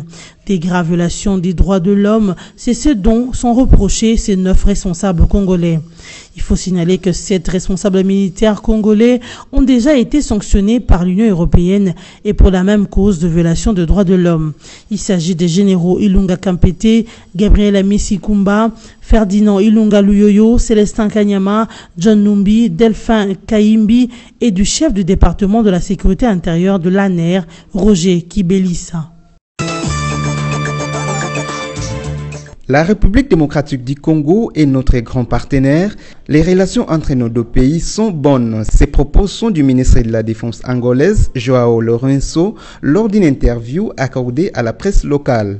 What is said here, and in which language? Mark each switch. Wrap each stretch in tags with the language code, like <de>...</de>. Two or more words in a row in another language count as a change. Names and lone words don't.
<fr>Des graves violations des droits de l'homme, c'est ce dont sont reprochés ces 9 responsables congolais. Il faut signaler que 7 responsables militaires congolais ont déjà été sanctionnés par l'Union européenne et pour la même cause de violation de droits de l'homme. Il s'agit des généraux Ilunga Kampete, Gabriel Amissi Kumba, Ferdinand Ilunga Luyoyo, Célestin Kanyama, John Numbi, Delphin Kaimbi et du chef du département de la sécurité intérieure de l'ANER, Roger Kibelissa. La République démocratique du Congo est notre grand partenaire. Les relations entre nos deux pays sont bonnes. Ces propos sont du ministre de la Défense angolaise, Joao Lourenço, lors d'une interview accordée à la presse locale.</fr>